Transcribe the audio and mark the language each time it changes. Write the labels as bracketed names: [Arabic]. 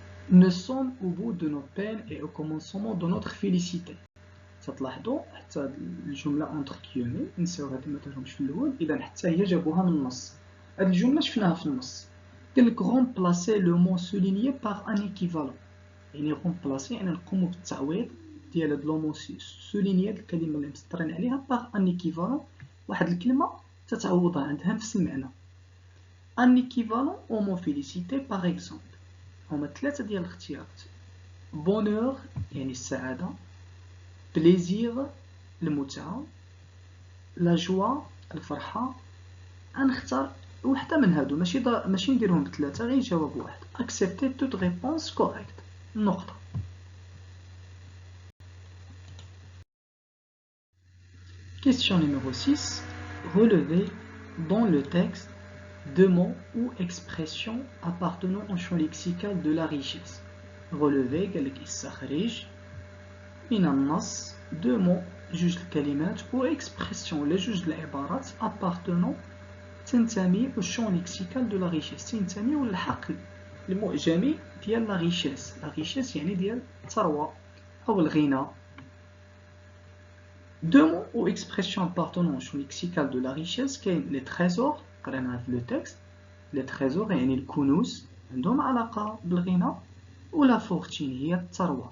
[French] Nous sommes au bout de nos peines et au commencement de notre félicité. [Arabic] تلاحظوا حتى الجمله اونتر كيومي نساو هاد ما دارهمش في الاول، اذا حتى هي جابوها من النص. هاد الجمله شفناها في النص. قال لك [French] remplacer le mot souligné par un équivalent، [Arabic] يعني remplacer يعني نقوموا بالتعويض ديال هاد لو مو souligné، الكلمه اللي مسطرين عليها [French] par un équivalent، [Arabic] واحد الكلمه تتعوضها عندها نفس المعنى. [French] un équivalent au mot félicité par exemple. [Arabic] هما ثلاثه ديال الاختيارات. bonheur يعني السعاده، بليزير المتعة، لا جوا الفرحة. غنختار وحدة من هادو، ماشي نديرهم بثلاثة، غير جواب واحد. [French] accepter toute réponse correcte. [Arabic] نقطة. [French] Question numéro 6. Relevez dans le texte deux mots ou expressions appartenant au champ lexical de la richesse. [Arabic] Relevez قال لك استخرج من النص [French] deux mots، [Arabic] جوج الكلمات [French] ou expression [Arabic] ولا جوج العبارات appartenant تنتمي [French] au champ lexical de la richesse، [Arabic] تنتمي للحقل المعجمي ديال la richesse. la richesse يعني ديال الثروة أو الغنى. [French] deux mots ou expression appartenant au champ lexical de la richesse كاين les trésors، [Arabic] قريناها في [French] le texte. [Arabic] les trésors يعني الكنوز عندهم علاقة بالغنى، و la fortune هي الثروة.